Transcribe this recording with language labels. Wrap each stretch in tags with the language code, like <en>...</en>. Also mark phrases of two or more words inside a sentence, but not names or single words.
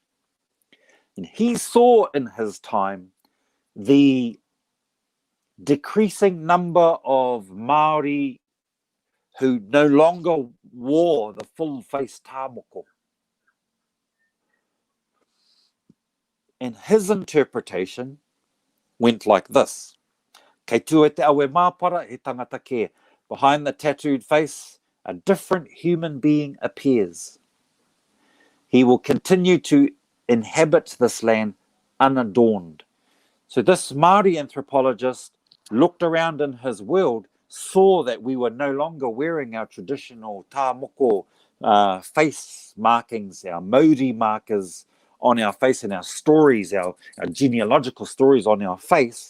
<en>And he saw in his time the decreasing number of Māori who no longer wore the full face tāmoko. And his interpretation went like this.</en> <mi>Kei tua te aue māpara he tangata ke.</mi> <en>Behind the tattooed face, a different human being appears. He will continue to inhabit this land unadorned. So this Māori anthropologist looked around in his world, saw that we were no longer wearing our traditional tāmoko face markings, our Māori markers on our face, and our stories, our genealogical stories on our face.</en>